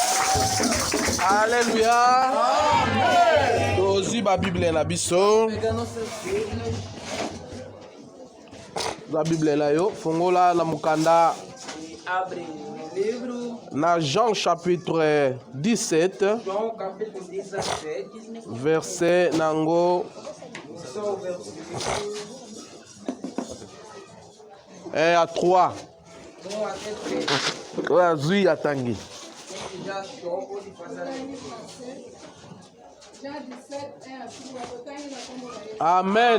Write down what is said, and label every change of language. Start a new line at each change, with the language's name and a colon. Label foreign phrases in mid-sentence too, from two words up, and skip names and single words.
Lingala: Alléluia. Tozi ba Bible na biso.
French: La Bible là yo.
Lingala: Fongola na mukanda.
Portuguese: Abre o livro.
Lingala: Na Jean chapitre 17.
Portuguese: João capítulo 17.
Lingala: Verset nango. 1 à 3. Zui atangi. Amen.